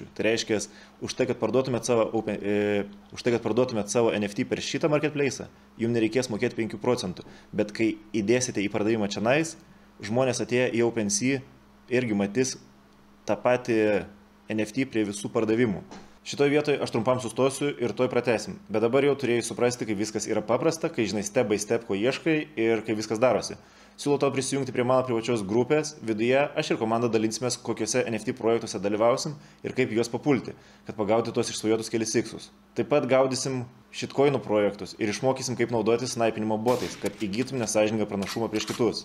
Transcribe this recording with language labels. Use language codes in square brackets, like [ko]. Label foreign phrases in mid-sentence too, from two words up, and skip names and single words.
[lt] Tai reiškia, už tai, kad parduotumėt savo NFT per šitą marketplace'ą, jums nereikės mokėti 5%. Bet kai įdėsite į pardavimą čionais, žmonės atėję į OpenSea irgi matys tą patį NFT prie visų pardavimų. Šitoje vietoje aš trumpam sustosiu ir toj pratesim. Bet dabar jau turėjai suprasti, kaip viskas yra paprasta, kai žinai [en] step by step, [lt] ko ieškai ir kaip viskas darosi. Siūlau tau prisijungti prie mano privačios grupės. Viduje aš ir komanda dalinsimės, kokiuose NFT projektuose dalyvausim ir kaip juos papulti, kad pagauti tuos išsvajotus kelis iksus. Taip pat gaudysim shitcoinų projektus ir išmokysim, kaip naudoti snaipinimo botais, kad įgytum nesąžiningą pranašumą prieš kitus.